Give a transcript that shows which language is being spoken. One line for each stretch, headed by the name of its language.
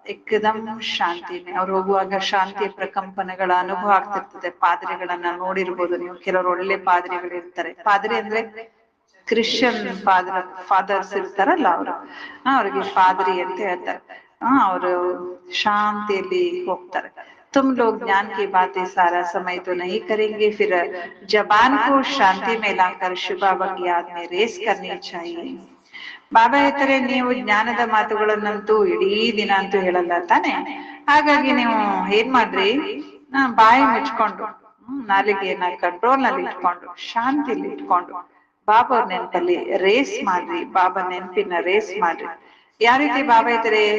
Kannada: ಏಕದಮ್ ಶಾಂತಿನೇ. ಅವ್ರು ಹೋಗುವಾಗ ಶಾಂತಿಯ ಪ್ರಕಂಪನಗಳ ಅನುಭವ ಆಗ್ತಿರ್ತದೆ. ಪಾದ್ರಿಗಳನ್ನ ನೋಡಿರ್ಬೋದು ನೀವು, ಕೆಲವರು ಒಳ್ಳೆ ಪಾದ್ರಿಗಳು ಇರ್ತಾರೆ. ಪಾದ್ರಿ ಅಂದ್ರೆ ಕ್ರಿಶ್ಚಿಯನ್ ಫಾದರ್ಸ್ ಇರ್ತಾರಲ್ಲ, ಅವ್ರಿಗೆ ಪಾದ್ರಿ ಅಂತ ಹೇಳ್ತಾರೆ. ಅವರು ಶಾಂತಿಯಲ್ಲಿ ಹೋಗ್ತಾರೆ.
Hindi: तुम लोग ज्ञान की बातें सारा समय तो नहीं करेंगे, फिर जबान को शांति में लाकर शिव बाबा की याद में रेस करनी चाहिए.
Kannada: ಬಾಬಾ ಹೇಳ್ತಾರೆ, ನೀವು ಜ್ಞಾನದ ಮಾತುಗಳನ್ನಂತೂ ಇಡೀ ದಿನ ಅಂತೂ ಹೇಳಲ್ಲ ತಾನೆ. ಹಾಗಾಗಿ ನೀವು ಏನ್ ಮಾಡ್ರಿ, ಬಾಯಿ ಮುಚ್ಕೊಂಡು ನಾಲಿಗೆಯನ್ನ ಕಂಟ್ರೋಲ್ ನಲ್ಲಿ ಇಟ್ಕೊಂಡು ಶಾಂತಿಲಿ ಇಟ್ಕೊಂಡು ಬಾಬಾ ನೆನಪಲ್ಲಿ ರೇಸ್ ಮಾಡ್ರಿ. ಬಾಬಾ ನೆನಪಿನ ರೇಸ್ ಮಾಡ್ರಿ. ಯಾವ ರೀತಿ ಬಾಬಾ ಹೇಳ್ತಾರೆ?